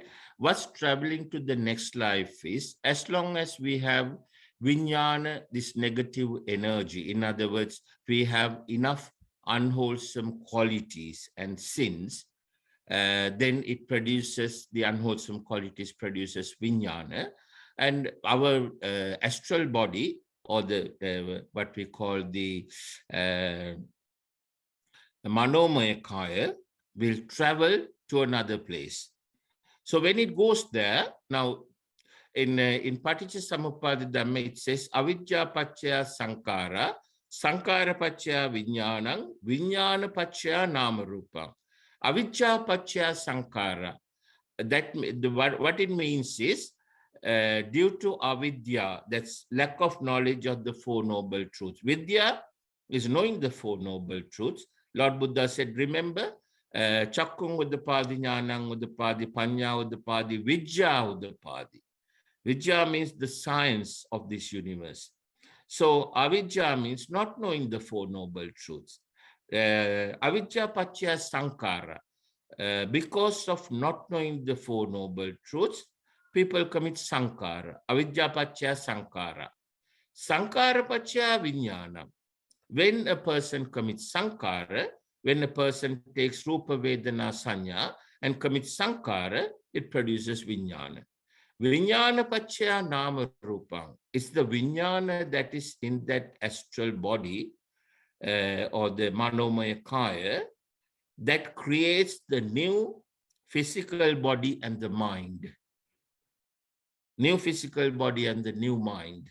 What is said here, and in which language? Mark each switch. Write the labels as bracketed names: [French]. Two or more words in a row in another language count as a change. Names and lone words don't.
[English] What's traveling to the next life is, as long as we have vijnana, this negative energy, in other words, we have enough unwholesome qualities and sins, then it produces, the unwholesome qualities produces vijnana, and our astral body, or the what we call the [Pali] manomaya kaya, [English] will travel to another place. So when it goes there, now in Paticcasamuppada Dhamma, it says [Pali] avidya paccaya sankara, sankara paccaya vijnanam, vijnana paccaya nama rupa. Avidya paccaya sankara. [English] That what it means is, due to avidya, that's lack of knowledge of the 4 noble truths. Vidya is knowing the 4 noble truths. Lord Buddha said, remember, [Pali] chakkung uddapadi, jnanang uddapadi, panya uddapadi, vidya uddapadi. [English] Vidya means the science of this universe. So avidya means not knowing the 4 noble truths. [Pali] Avidya paccaya sankara. [English] Because of not knowing the 4 noble truths, people commit sankara, [Pali] avidya paccaya sankara. Sankara paccaya vijnana. [English] When a person commits sankara, when a person takes [Pali] rupa vedana sanya [English] and commits sankara, it produces vijnana. [Pali] Vijnana paccaya nama rupam. [English] It's the vijnana that is in that astral body, or the [Pali] manomaya kaya, [English] that creates the new physical body and the mind. New physical body and the new mind.